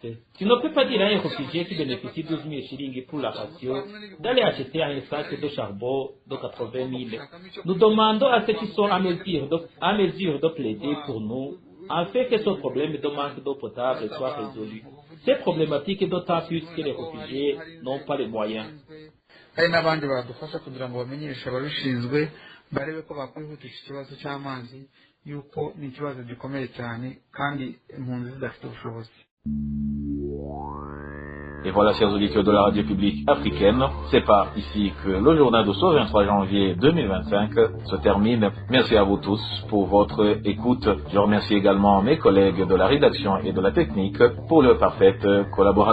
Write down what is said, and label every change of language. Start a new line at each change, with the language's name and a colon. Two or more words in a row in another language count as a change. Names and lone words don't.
French: Tu ne peux pas dire à un réfugié qui bénéficie de 12 000 shillings pour la ration d'aller acheter un sac de charbon de 80 000. Nous demandons à ceux qui sont à mesure de plaider pour nous, afin que ce problème de manque d'eau potable soit résolu. C'est problématique d'autant plus que les réfugiés n'ont pas les moyens.
Kinyarwanda: Hari n'abandi badufasha kugira ngo bamenyeshe ababishinzwe barebe ko bakwihutisha ikibazo cy'amazi yuko ni ikibazo gikomeye cyane kandi impunzi zidafite ubushobozi.
French: Et voilà, chers auditeurs de la radio publique africaine, c'est par ici que le journal de ce 23 janvier 2025 se termine. Merci à vous tous pour votre écoute. Je remercie également mes collègues de la rédaction et de la technique pour leur parfaite collaboration.